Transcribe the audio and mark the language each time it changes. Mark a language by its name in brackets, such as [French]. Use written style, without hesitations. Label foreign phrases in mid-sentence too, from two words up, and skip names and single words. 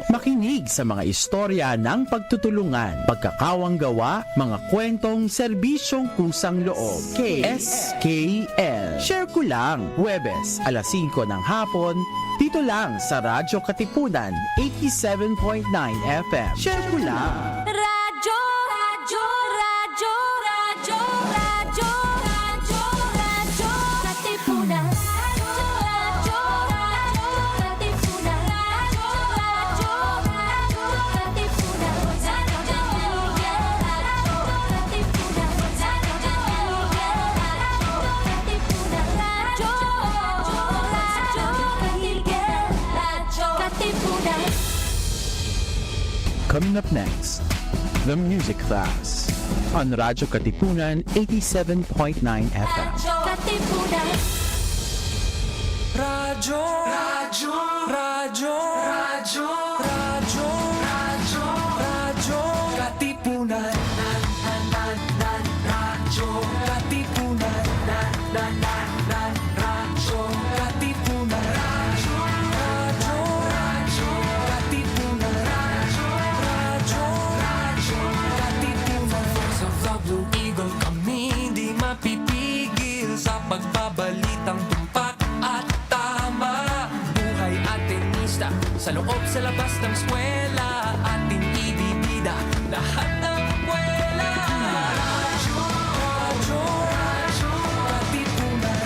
[Filipino] Makinig sa mga istorya ng pagtutulungan, pagkakawang gawa, mga kwentong serbisyong kusang loob. KSKL. Share ko lang, Huwebes, alas 5 ng hapon, dito lang sa Radyo Katipunan, 87.9 FM. Share ko lang. Radyo, radyo, radyo, radyo, radyo, radyo, radyo, Katipunan. Radyo, radyo, Katipunan. Radyo, radyo, radyo, Katipunan. Radyo, Katipunan. Radyo, Katipunan. [English] Coming up next, the music class on Radyo Katipunan 87.9 FM. [Filipino] Radyo, Katipunan. Radyo, radyo, radyo, radyo, radyo, radyo, radyo, Katipunan. Radyo, Katipunan. Radyo, Katipunan. Radyo, radyo, Katipunan. Radyo, Katipunan. [English] Voice of the Blue Eagle, [Filipino] kami di mapipigil sa pagbabalitang tumpak at tama. Buhay at tenista, sa loob sa labas ng eskwela, ating ibibida lahat ng kwela. Radyo, radyo, radyo, Katipunan.